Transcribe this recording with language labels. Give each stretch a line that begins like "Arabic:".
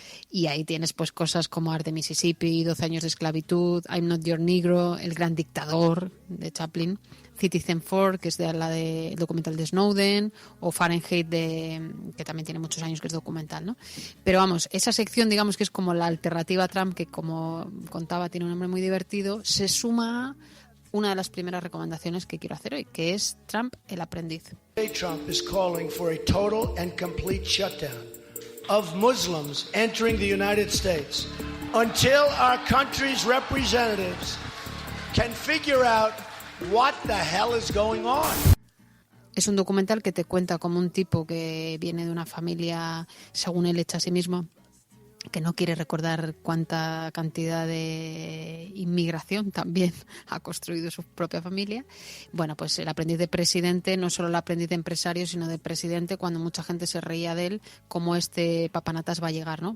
Spanish: Y ahí tienes pues cosas como Art de Mississippi, 12 años de esclavitud, I'm Not Your Negro, El Gran Dictador de Chaplin, Citizen 4, que es el documental de Snowden, o Fahrenheit, que también tiene muchos años que es documental, ¿no? Pero vamos, esa sección digamos que es como la alternativa a Trump, que como contaba tiene un nombre muy divertido, se suma a una de las primeras recomendaciones que quiero hacer hoy, que es Trump, el aprendiz.
English: Trump is calling for a total and complete shutdown of Muslims entering the United States until our country's representatives can figure out what the hell is going on.
Spanish: Es un documental que te cuenta como un tipo que viene de una familia, según él echa a sí mismo, que no quiere recordar cuánta cantidad de inmigración también ha construido su propia familia. Bueno, pues el aprendiz de presidente, no solo el aprendiz de empresario, sino de presidente, cuando mucha gente se reía de él, cómo este papanatas va a llegar, ¿no?